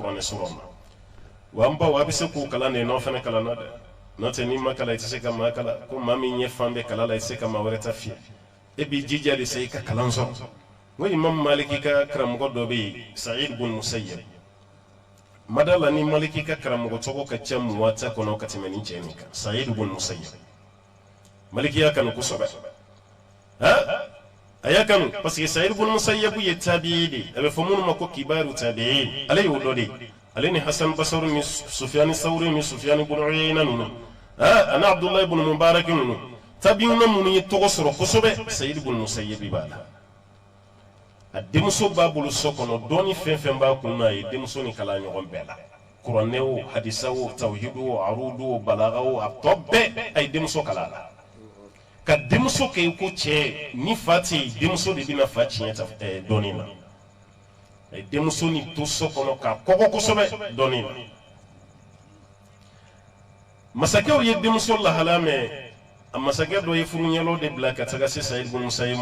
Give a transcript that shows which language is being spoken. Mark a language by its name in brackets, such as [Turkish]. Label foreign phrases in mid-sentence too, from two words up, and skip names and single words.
[Bambara] kuranɛ sura ma wa an baw a bɛ se k'u kalan de n'aw fana kalan na dɛ n'o tɛ n'i ma kalan i tɛ se ka maa kalan ko maa min ɲɛ fan bɛ kalan la i tɛ se ka maa wɛrɛ ta fiyɛ e b'i jija de sa i ka kalan sɔrɔ n ko Imam Maliki ka karamɔgɔ dɔ bɛ yen Sa'id bun Musayyab madala ni Maliki ka karamɔgɔ tɔgɔ ka ca muwata kɔnɔ ka tɛmɛ ni cɛ nin kan Sa'id bun Musayyab Maliki y'a kanu kosɛbɛ a y'a kanu [French] parce que [Bambara] Sa'id bun Musayyab ye tabi'i de a bɛ fɔ minnu ma ko [Arabic] كبار التابعين [Bambara] ale y'o dɔ de ale ni Hasan Basri ni Sufyan Thawri ni Sufyan ibn Uyayna ninnu ani Abdullah ibn Mubarak ninnu tabi'una minnu ye tɔgɔ sɔrɔ kosɛbɛ Sa'id bun Musayyab b'a la a denmuso b'a bolo so kɔnɔ dɔɔni fɛn fɛn b'a kun na a ye denmuso ni kalan ɲɔgɔn bɛɛ la kuranɛ o hadisa o tawhidu o arudu o balaga o a tɔ bɛɛ a ye denmuso kala la ka denmuso kɛ ko cɛ ni fa tɛ yen denmuso de bɛna fa tiɲɛ ta dɔɔnin na a ye denmuso ni to so kɔnɔ ka kɔgɔ kosɛbɛ dɔɔnin na masakɛw ye denmuso lahala mɛn a masakɛ dɔ ye furuɲɛlaw de bila ka taga se Sayid ibn Musayyib